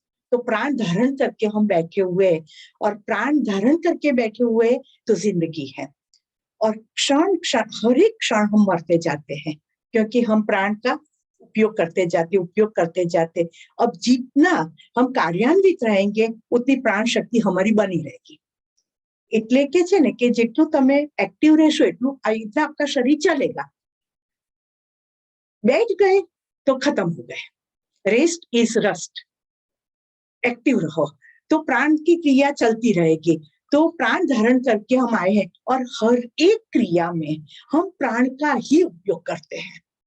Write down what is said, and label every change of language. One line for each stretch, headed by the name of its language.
Hindi: तो प्राण धारण करके हम बैठे हुए हैं, और प्राण धारण करके बैठे हुए तो जिंदगी है। और क्षण क्षण, हर एक क्षण हम मरते जाते हैं, क्योंकि हम प्राण का उपयोग करते जाते। अब जितना हम कार्यान्वित रहेंगे उतनी प्राण शक्ति हमारी बनी रहेगी।
Gujarati: એટલે કે છે ને કે જેટલું તમે એક્ટિવ રહેશો એટલું
Hindi: आपका शरीर चलेगा। बैठ गए तो खत्म हो गए, रेस्ट इज रस्ट। एक्टिव रहो तो प्राण की क्रिया चलती रहेगी। तो प्राण धारण करके हम आए हैं और हर एक क्रिया में हम प्राण का ही उपयोग करते हैं।